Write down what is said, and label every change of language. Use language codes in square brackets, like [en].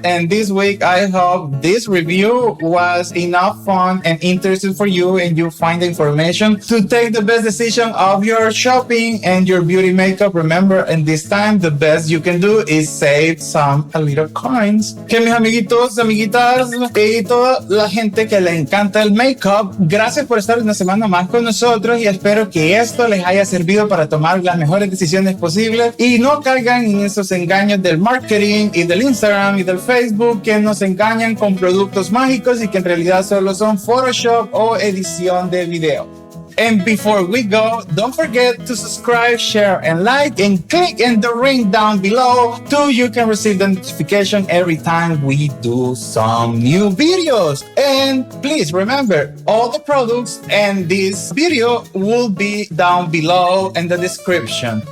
[en] And this week, I hope this review was enough fun and interesting for you, and you find the information to take the best decision of your shopping and your beauty makeup. Remember, in this time, the best you can do is save a little coins. [es] Que mis amiguitos, amiguitas y toda la gente que le encanta el makeup, gracias por estar una semana más con nosotros, y espero que esto les haya servido para tomar las mejores decisiones posibles y no caigan en esos engaños del marketing y del Instagram y del Facebook que nos engañan con productos mágicos y que en realidad solo son Photoshop o edición de video. [en] And before we go, don't forget to subscribe, share, and like, and click in the ring down below so you can receive the notification every time we do some new videos. And please remember, all the products and this video will be down below in the description.